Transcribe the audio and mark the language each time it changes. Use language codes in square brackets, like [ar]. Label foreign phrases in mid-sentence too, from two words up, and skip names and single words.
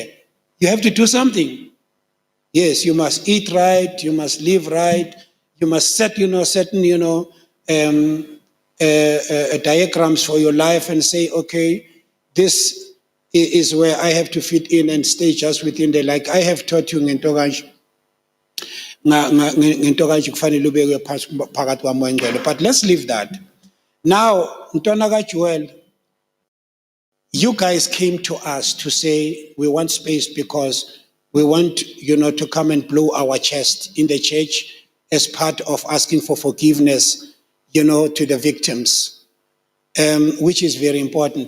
[en] You have to do something. Yes, you must eat right, you must live right, you must set, certain, diagrams for your life and say, okay, this is where I have to fit in and stay just within the, like I have taught you [zu] ngentokanji kufanele ubeke phakathi kwamoya ngcwele. [en] But let's leave that. Now, [zu] Ntwana kaJoel, [en] you guys came to us to say we want space because we want, to come and blow our chest in the church as part of asking for forgiveness, to the victims, which is very important.